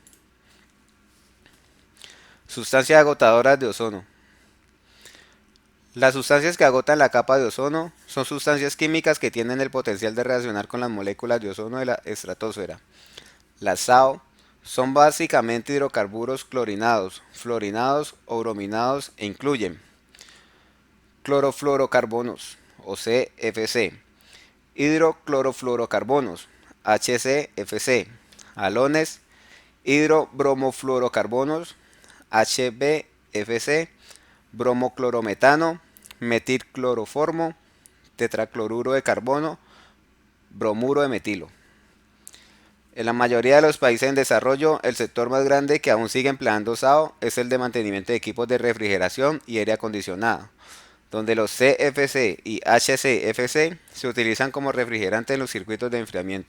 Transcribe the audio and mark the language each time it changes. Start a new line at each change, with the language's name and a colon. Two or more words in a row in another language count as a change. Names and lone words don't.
Spanish: Sustancias agotadoras de ozono. Las sustancias que agotan la capa de ozono son sustancias químicas que tienen el potencial de reaccionar con las moléculas de ozono de la estratosfera. Las SAO son básicamente hidrocarburos clorinados, fluorinados o brominados e incluyen clorofluorocarbonos o CFC, hidroclorofluorocarbonos HCFC, halones, hidrobromofluorocarbonos HBFC, bromoclorometano, metilcloroformo, tetracloruro de carbono, bromuro de metilo. En la mayoría de los países en desarrollo, el sector más grande que aún sigue empleando SAO es el de mantenimiento de equipos de refrigeración y aire acondicionado, donde los CFC y HCFC se utilizan como refrigerantes en los circuitos de enfriamiento.